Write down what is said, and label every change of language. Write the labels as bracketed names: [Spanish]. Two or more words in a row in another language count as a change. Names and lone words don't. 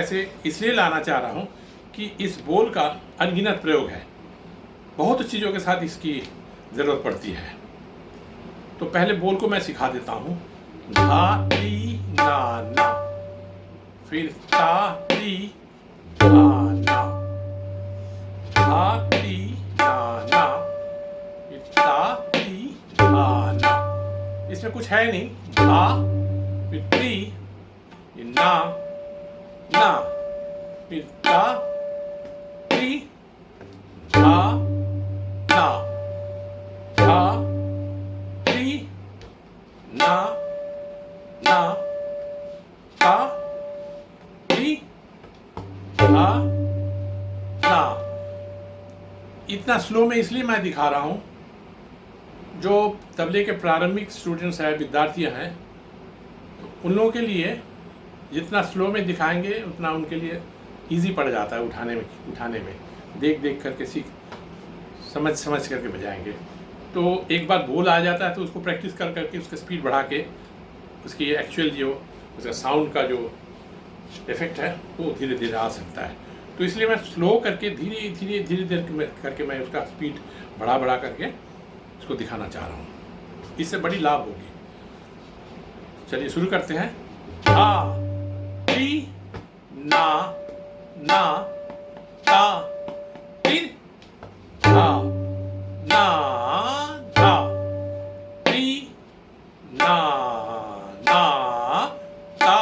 [Hindi] ऐसे इसलिए लाना चाह रहा हूँ कि इस बोल का अनगिनत प्रयोग है, बहुत चीज़ों के साथ इसकी ज़रूरत पड़ती है। तो पहले बोल को मैं सिखा देता हूँ। धा ती ना ना, फिर ता ती धा ना, धा ती ना ना, फिर ता ती धा ना। इसमें कुछ है नहीं। धा फिर ती, ना ना, फिर ता ती धा ना, धा ती ना ना, ता ती धा ना। इतना स्लो में इसलिए मैं दिखा रहा हूँ, जो तबले के प्रारंभिक स्टूडेंट्स हैं, विद्यार्थी हैं, तो उन लोगों के लिए जितना स्लो में दिखाएंगे उतना उनके लिए इजी पड़ जाता है उठाने में देख देख करके समझ करके बजाएंगे। तो एक बार बोल आ जाता है तो उसको प्रैक्टिस कर करके उसका स्पीड बढ़ा के उसकी एक्चुअल जो उसका साउंड का जो इफेक्ट है वो धीरे धीरे आ सकता है। तो इसलिए मैं स्लो करके धीरे धीरे करके मैं उसका स्पीड बढ़ा करके उसको दिखाना चाह रहा हूँ। इससे बड़ी लाभ होगी। चलिए शुरू करते हैं। धा ती ना ना, ता ती धा ना, धा ती ना ना, ता